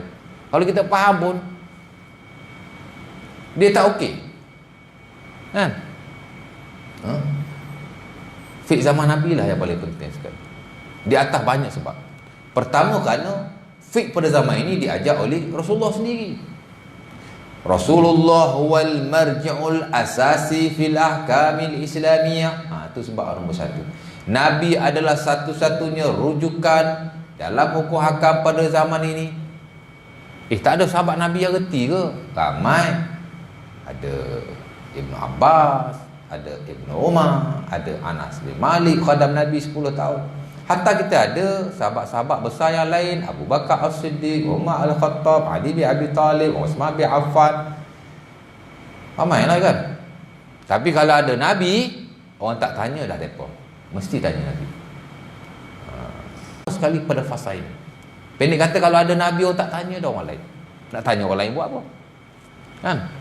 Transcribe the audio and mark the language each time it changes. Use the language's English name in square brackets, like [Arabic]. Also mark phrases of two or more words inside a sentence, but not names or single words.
[Malay] Kalau kita faham pun, dia tak okey, kan? Fiqh zaman Nabi lah yang paling penting sekali, di atas banyak sebab. Pertama, kerana fiqh pada zaman ini diajar oleh Rasulullah sendiri. [Arabic] رسول الله والمرجع الأساسي في الأحكام الإسلامية. [Malay] Itu sebab nombor 1. Nabi adalah satu-satunya rujukan dalam hukum hakam pada zaman ini. Tak ada sahabat Nabi yang reti ke? Ramai. Ada Ibn Abbas, ada Ibn Umar, ada Anas bin Malik, khadam Nabi 10 tahun. Hatta kita ada sahabat-sahabat besar yang lain, Abu Bakar As-Siddiq, Umar Al-Khattab, Ali bin Abi Talib, Uthman bin Affan. Ramai lah kan. Tapi kalau ada Nabi, orang tak tanya dah mereka. Mesti tanya Nabi. Sekali pada fasa ini. Pendek kata, kalau ada Nabi, orang tak tanya dah orang lain. Nak tanya orang lain buat apa? Kan?